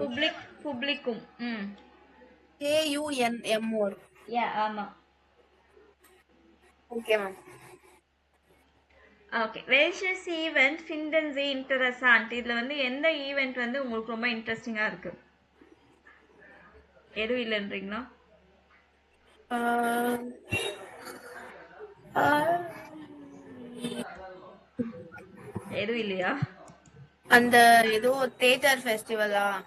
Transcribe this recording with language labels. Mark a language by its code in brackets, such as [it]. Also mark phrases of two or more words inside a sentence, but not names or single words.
[de] Publik, Publikum. [ta] KUNM வரும். ஆமா. ஓகே மேம். ஓகே, [de] welches ஈவெண்ட் finden Sie interessant? [ta] இதுல வந்து எந்த ஈவெண்ட் வந்து உங்களுக்கு ரொம்ப இன்ட்ரெஸ்டிங்கா இருக்கு? எதுவும் இல்லைன்றீங்களா? எதுவும் இல்லையா? அந்த ஏதோ தியேட்டர் ஃபெஸ்டிவலா?